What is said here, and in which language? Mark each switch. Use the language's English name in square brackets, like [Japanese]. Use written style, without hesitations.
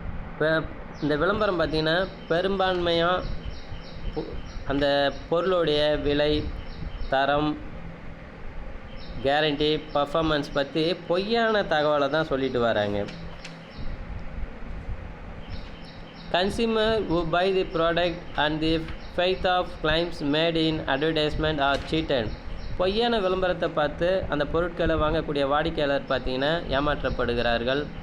[Tamil] இப்போ இந்த விளம்பரம் பார்த்திங்கன்னா பெரும்பான்மையாக அந்த பொருளுடைய விலை, தரம், கேரண்டி, பர்ஃபார்மன்ஸ் பற்றி பொய்யான தகவலை தான் சொல்லிட்டு வராங்க. [English] Consumer who buy the product and the faith of claims made in advertisement are cheated. [Tamil] பொய்யான விளம்பரத்தை பார்த்து அந்த பொருட்களை வாங்கக்கூடிய வாடிக்கையாளர் பார்த்திங்கன்னா ஏமாற்றப்படுகிறார்கள்.